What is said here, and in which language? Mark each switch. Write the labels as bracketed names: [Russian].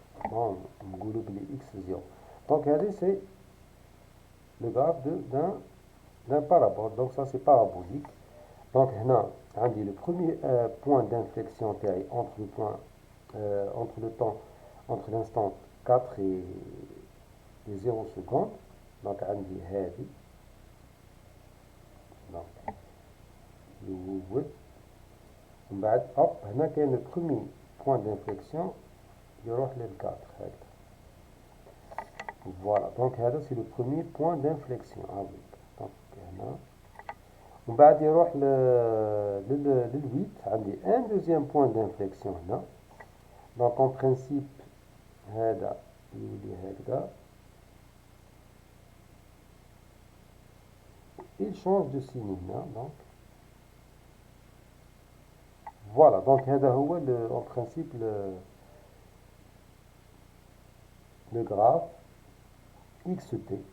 [French] Bon, on oublie x 0. Donc, c'est le graphe d'un parabole. Donc, ça c'est parabolique. Donc, on dit le premier point d'inflexion entre le point, entre le temps, entre l'instant 4 et 0 secondes. Donc, on dit [Arabic] هذه. Donc, ومن بعد hop هنا كاين [French] le premier point d'inflexion [Arabic] يروح لل4 هكذا. [French] Voilà, donc c'est le premier point d'inflexion avec. [Arabic] Donc هنا ومن بعد يروح لل8 عندي [French] un deuxième point d'inflexion [Arabic] هنا. [French] Donc en principe [Arabic] هذا يولي هكذا. [French] Il change de signe [Arabic] هنا [French] donc. Voilà, donc [Arabic] هذا هو [French] en principe le graphe xt.